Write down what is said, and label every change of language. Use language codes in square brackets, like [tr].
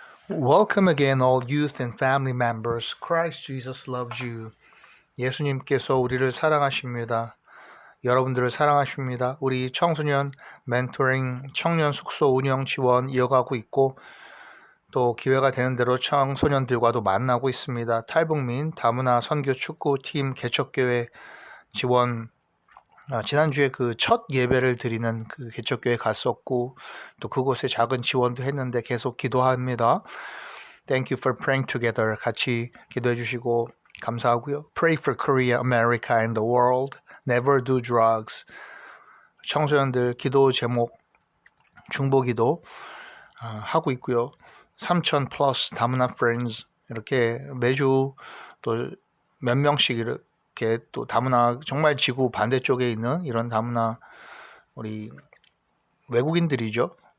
[en] Welcome again, all youth and family members. Christ Jesus loves you. [ko] 예수님께서 우리를 사랑하십니다. 여러분들을 사랑하십니다. 우리 청소년 멘토링 청년 숙소 운영 지원 이어가고 있고 또 기회가 되는 대로 청소년들과도 만나고 있습니다. 탈북민 다문화 선교 축구팀 개척교회 지원 지난주에 그 첫 예배를 드리는 그 개척교회 갔었고 또 그곳에 작은 지원도 했는데 계속 기도합니다. [en] Thank you for praying together. [ko] 같이 기도해 주시고 감사하고요. [en] Pray for Korea, America and the world. Never do drugs. [ko] 청소년들 기도 제목 중보기도 하고 있고요. 3,000 플러스 다문화 friends 이렇게 매주 또 몇 명씩 이렇게 또 다문화 정말 지구 반대쪽에 있는 이런 다문화 우리 외국인들이죠.